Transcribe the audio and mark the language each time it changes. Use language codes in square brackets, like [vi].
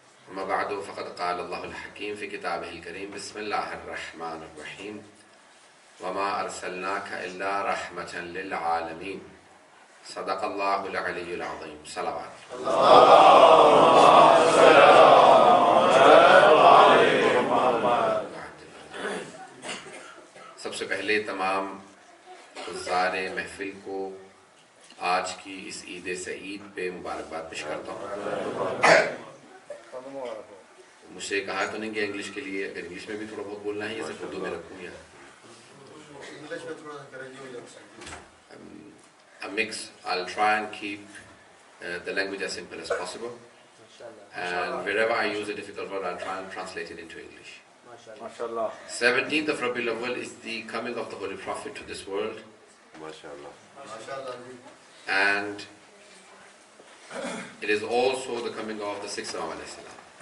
[ar] أما بعد فقد قال الله الحكيم في كتابه الكريم بسم الله الرحمن الرحيم وما أرسلناك إلا رحمة للعالمين صدق الله العلي العظيم. [ur] صلوات سب سے پہلے تمام حضار محفل کو آج کی اس عید سعید پہ مبارکباد پیش کرتا ہوں. مجھ سے کہا تو نہیں کہ انگلش کے لیے اگر انگلش میں بھی تھوڑا بہت بولنا ہے یا صرف اردو میں رکھوں یا [en] a mix. I'll try and keep the language as simple as possible, and wherever I use a difficult word I'll try and translate it into English. 17th of Rabiul Awwal is the coming of the Holy Prophet to this world. And it is also the coming of the sixth Imam alayhi salam.